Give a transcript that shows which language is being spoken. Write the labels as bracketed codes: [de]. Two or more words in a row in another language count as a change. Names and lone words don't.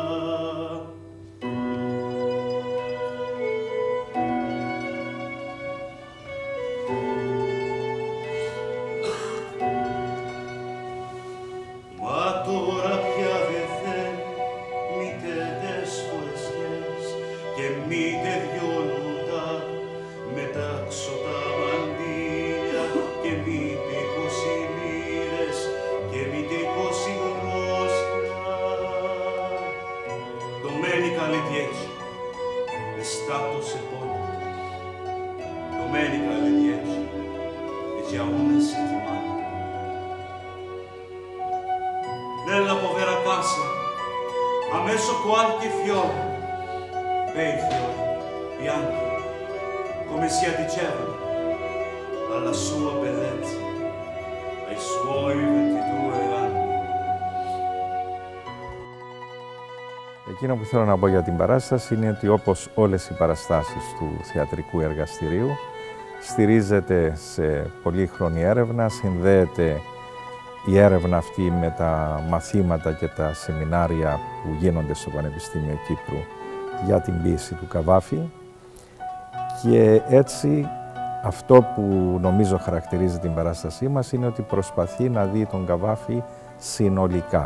[el] Μα τώρα πια δε θέλει μήτε τες φορεσιές και μήτε 2 λουτά, μετάξω τα μαντήλια και μήτε 20 λίρες και μήτε 20 γρόσια. [it] Domenica alle 10, è stato sepolto. Domenica alle 10, è già una settimana. Nella povera casa ha messo qualche fiore, bei fiori, bianchi, come si addicevano alla sua bellezza, ai suoi 22 anni. [el] Εκείνο που θέλω να πω για την παράσταση είναι ότι όπως όλες οι παραστάσεις του θεατρικού εργαστηρίου στηρίζεται σε πολύχρονη έρευνα, συνδέεται η έρευνα αυτή με τα μαθήματα και τα σεμινάρια που γίνονται στο Πανεπιστήμιο Κύπρου για την ποίηση του Καβάφη και έτσι αυτό που νομίζω χαρακτηρίζει την παράστασή μας είναι ότι προσπαθεί να δει τον Καβάφη συνολικά.